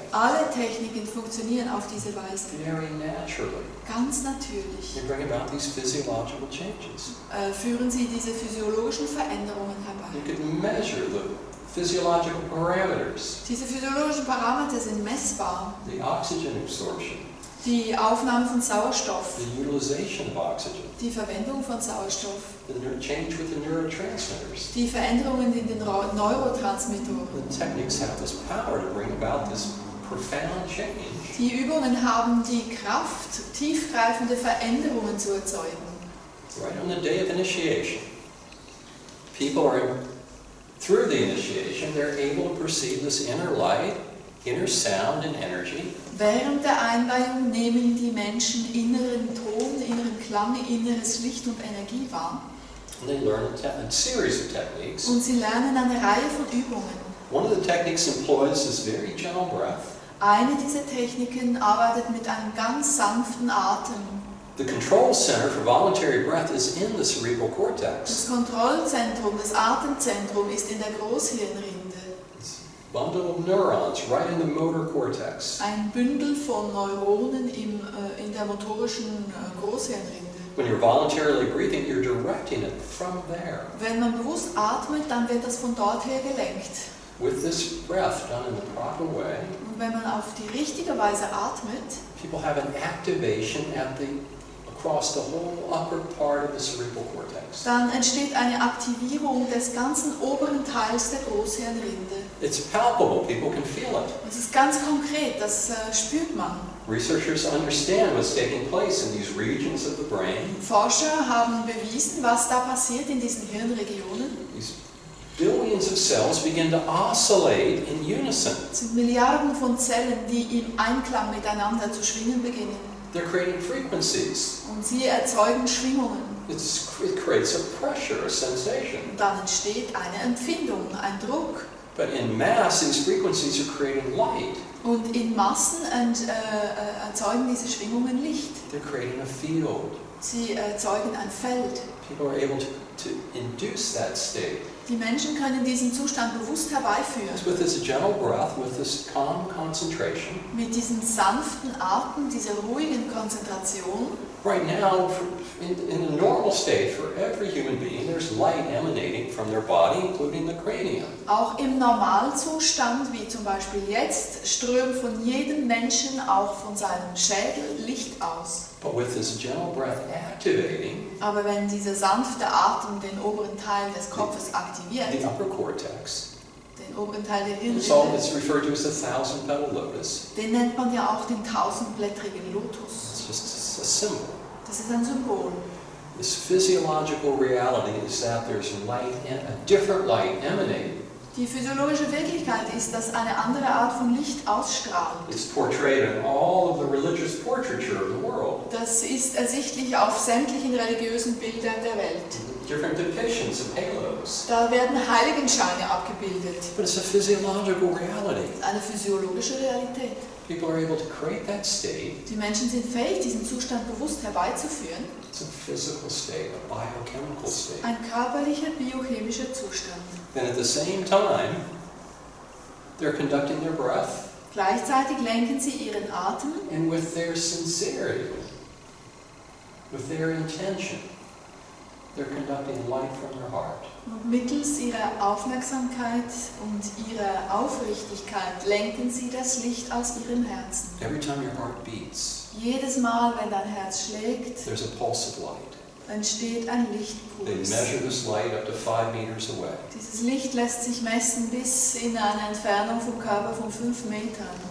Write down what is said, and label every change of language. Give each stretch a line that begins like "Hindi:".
German: Alle Techniken funktionieren auf diese Weise.
English: very naturally.
German: Ganz natürlich
English: They bring about these physiological changes.
German: führen sie diese physiologischen Veränderungen
English: You
German: herbei.
English: could measure the physiological parameters,
German: Diese physiologischen Parameter sind messbar.
English: the oxygen absorption,
German: Die Aufnahme von Sauerstoff,
English: the utilization of oxygen,
German: die Verwendung von Sauerstoff,
English: the change with the neurotransmitters.
German: die Veränderungen in den Neurotransmittoren.
English: The techniques have this power to bring about this profound change.
German: Die Übungen haben die Kraft, tiefgreifende Veränderungen zu erzeugen.
English: Right on the day of initiation, people are, through the initiation, they're able to perceive this inner light, inner sound and energy.
German: Während der Einweihung nehmen die Menschen inneren Ton, inneren Klang, inneres Licht und Energie wahr.
English: And they learn a series of techniques.
German: Und sie lernen eine Reihe von Übungen.
English: One of the techniques employs this very gentle breath.
German: Eine dieser Techniken arbeitet mit einem ganz sanften Atem.
English: The control center for voluntary breath is in the cerebral cortex.
German: Das Kontrollzentrum, das Atemzentrum ist in der Großhirnrinde.
English: It's a bundle of neurons right in the motor cortex.
German: Ein Bündel von Neuronen in der motorischen Großhirnrinde.
English: When you're voluntarily breathing, you're directing it from there.
German: Wenn man bewusst atmet, dann wird das von dort her gelenkt.
English: With this breath done in the proper way,
German: Und wenn man auf die richtige Weise atmet,
English: people have an activation across the whole upper part of the cerebral cortex.
German: dann entsteht eine Aktivierung des ganzen oberen Teils der Großhirnrinde.
English: It's palpable, people can feel it.
German: Das ist ganz konkret, das spürt man.
English: Researchers understand what's taking place in these regions of the brain.
German: Forscher haben bewiesen, was da passiert in diesen Hirnregionen.
English: These billions of cells begin to oscillate in unison.
German: Es sind Milliarden von Zellen, die im Einklang miteinander zu schwingen beginnen.
English: They're creating frequencies.
German: Und sie erzeugen Schwingungen.
English: It creates a pressure, a sensation.
German: Und dann entsteht eine Empfindung, ein Druck.
English: But in mass, these frequencies are creating light.
German: Und in Massen erzeugen diese Schwingungen Licht.
English: They're creating a field.
German: Sie erzeugen ein Feld.
English: People are able to induce that state.
German: Die Menschen können diesen Zustand bewusst herbeiführen.
English: With this gentle breath, with this calm concentration.
German: Mit diesem sanften Atem, dieser ruhigen Konzentration.
English: Right now, in the normal state, for every human being, there's light emanating from their body, including the cranium.
German: Auch im Normalzustand, wie zum Beispiel jetzt, strömt von jedem Menschen, auch von seinem Schädel, Licht aus.
English: But with this gentle breath activating,
German: Aber wenn dieser sanfte Atem den oberen Teil des Kopfes aktiviert,
English: the upper cortex,
German: den oberen Teil der
English: it's
German: Hirnrinde,
English: referred to as the thousand-petal lotus.
German: den nennt man ja auch den tausendblättrigen Lotus.
English: It's just a symbol.
German: Das ist ein Symbol.
English: This physiological reality is that there's light, a different light emanating.
German: Die physiologische Wirklichkeit ist, dass eine andere Art von Licht ausstrahlt.
English: It's portrayed in all of the religious portraiture of the world.
German: Das ist ersichtlich auf sämtlichen religiösen Bildern der Welt.
English: Different depictions of halos.
German: Da werden Heiligenscheine abgebildet.
English: But it's a physiological reality.
German: Eine physiologische Realität.
English: People are able to create that state.
German: Die Menschen sind fähig, diesen Zustand bewusst herbeizuführen.
English: It's a physical state, a biochemical state.
German: Ein körperlicher, biochemischer Zustand.
English: And at the same time, they're conducting their breath.
German: Gleichzeitig lenken sie ihren Atem
English: And with their sincerity, with their intention, they're conducting light from their heart.
German: und mittels ihrer Aufmerksamkeit und ihrer Aufrichtigkeit lenken sie das Licht aus ihrem Herzen.
English: Every time your heart beats,
German: Jedes Mal, wenn dein Herz schlägt,
English: there's a pulse of light.
German: entsteht ein
English: They
German: Lichtpuls.
English: measure this light up to 5 meters away.
German: Dieses Licht lässt sich messen bis in eine Entfernung vom Körper von 5 Metern.